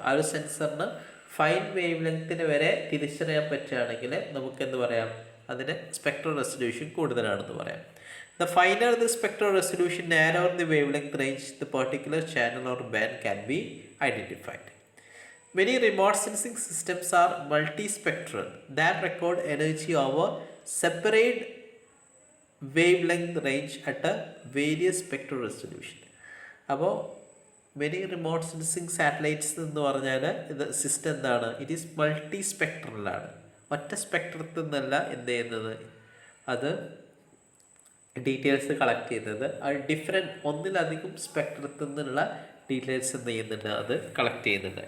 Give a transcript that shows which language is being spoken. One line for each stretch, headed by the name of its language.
Malayalam: ആ ഒരു സെൻസറിന് fine wave ലെങ്ത്തിന് വരെ തിരിച്ചറിയാൻ പറ്റുകയാണെങ്കിൽ നമുക്ക് എന്ത് പറയാം, അതിന് സ്പെക്ട്രൽ റെസൊല്യൂഷൻ കൂടുതലാണെന്ന് പറയാം.
English: The finer the spectral resolution narrower the wavelength range the particular channel or band can be identified. Many remote sensing systems are multispectral that record energy over separate wavelength range at a various spectral resolution.
Malayalam: അപ്പോൾ
English: many remote sensing satellites
Malayalam: എന്ന് പറഞ്ഞാൽ ഇത് system എന്താണ്,
English: It is multi സ്പെക്ട്രലാണ്.
Malayalam: ഒറ്റ സ്പെക്ട്രത്തിൽ നിന്നല്ല എന്ത് ചെയ്യുന്നത്, അത് ഡീറ്റെയിൽസ് കളക്ട് ചെയ്യുന്നത്. അത് ഡിഫറെൻറ്റ് ഒന്നിലധികം സ്പെക്ട്രത്തിൽ നിന്നുള്ള ഡീറ്റെയിൽസ് എന്ത് ചെയ്യുന്നുണ്ട്, അത് കളക്ട് ചെയ്യുന്നുണ്ട്.